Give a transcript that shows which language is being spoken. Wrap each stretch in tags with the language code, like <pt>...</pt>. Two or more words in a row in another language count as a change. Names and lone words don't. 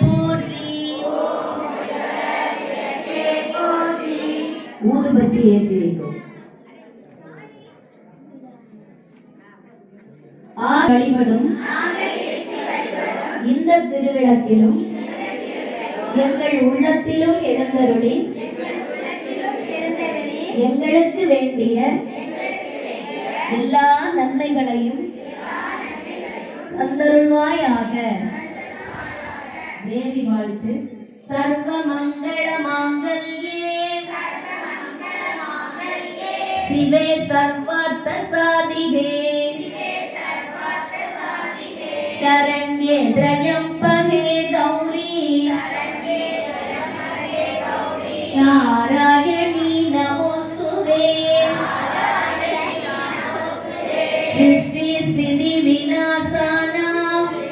<ta>போற்றி ஊதுபத்தி ஏற்றி வைக்கும் வழிபடும் இந்த திருவிளக்கிலும் எங்கள் உள்ளத்திலும் எழுந்தருளி எங்களுக்கு வேண்டிய எல்லா நன்மைகளையும் தந்தருள்வாயாக. தேவி வாழ்த்து.</ta> <sa>सर्व मङ्गल माङ्गल्ये शिवे सर्वार्थ साधिके शरण्ये त्र्यंबके गौरी नारायणी नमोस्तुते सृष्टि स्थिति विनाशानां</sa>